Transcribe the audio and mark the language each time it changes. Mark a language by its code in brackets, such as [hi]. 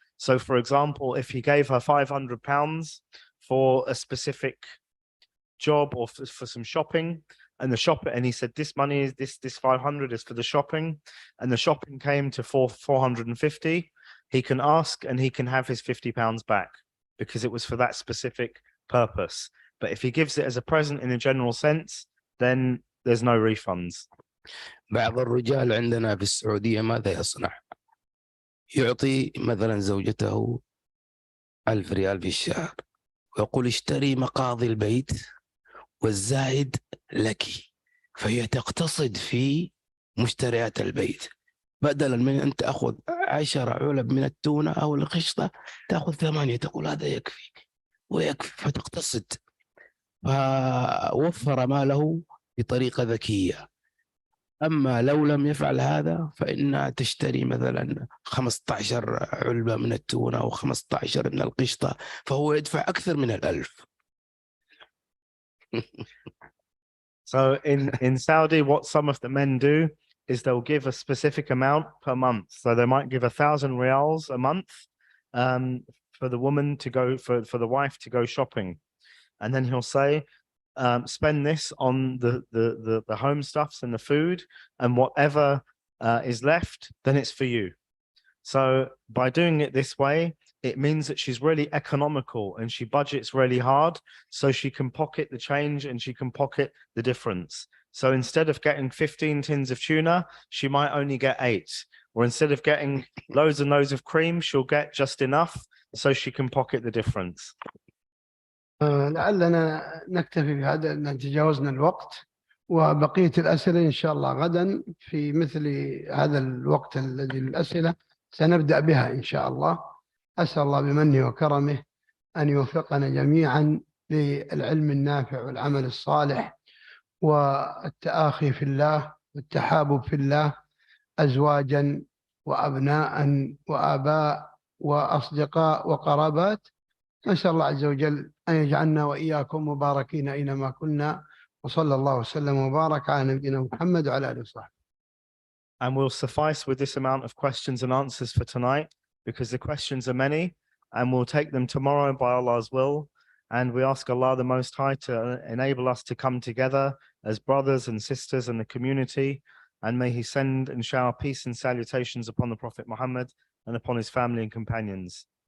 [en] So, for example, if he gave her £500 for a specific job or for some shopping, and he said this money is this 500 is for the shopping, and the shopping came to 450, he can ask and he can have his £50 back because it was for that specific purpose. But if he gives it as a present in a general sense, then there's no refunds. [ar] بعض الرجال عندنا في السعودية ماذا يصنع؟ يعطي مثلا زوجته 1000 ريال في الشهر ويقول اشتري مقاضي البيت والزائد لك، فهي تقتصد في مشتريات البيت، بدلا من أن تأخذ 10 علب من التونة أو القشطة تأخذ 8، تقول هذا يكفي ويكفي، فتقتصد. فوفر ماله بطريقة ذكية. أما لو لم يفعل هذا فإنها تشتري مثلا 15 علبة من التونة أو 15 من القشطة، فهو يدفع أكثر من 1000. [en] So in Saudi, what some of the men do is they'll give a specific amount per month. So they might give 1,000 riyals a month for the woman to go, for the wife to go shopping. And then he'll say, spend this on the home stuffs and the food, and whatever is left, then it's for you. So by doing it this way, it means that she's really economical and she budgets really hard, so she can pocket the change and she can pocket the difference. So instead of getting 15 tins of tuna, she might only get 8. Or instead of getting loads and loads of cream, she'll get just enough so she can pocket the difference. [ar] لعلنا نكتفي بهذا لأن تجاوزنا الوقت، وبقية الأسئلة إن شاء الله غدا في مثل هذا الوقت الذي الأسئلة سنبدأ بها إن شاء الله. أسأل الله بمنه وكرمه أن يوفقنا جميعا للعلم النافع والعمل الصالح والتآخي في الله والتحابب في الله، أزواجا وأبناء وآباء وأصدقاء وقرابات. نسأل الله عز وجل أن يجعلنا وإياكم مباركين أينما كنا، وصلى الله وسلم وبارك على نبينا محمد وعلى آله وصحبه. [en] And we'll suffice with this amount of questions and answers for tonight, because the questions are many, and we'll take them tomorrow by Allah's will. And we ask Allah the Most High to enable us to come together as brothers and sisters in the community, and may He send and shower peace and salutations upon the Prophet Muhammad and upon his family and companions.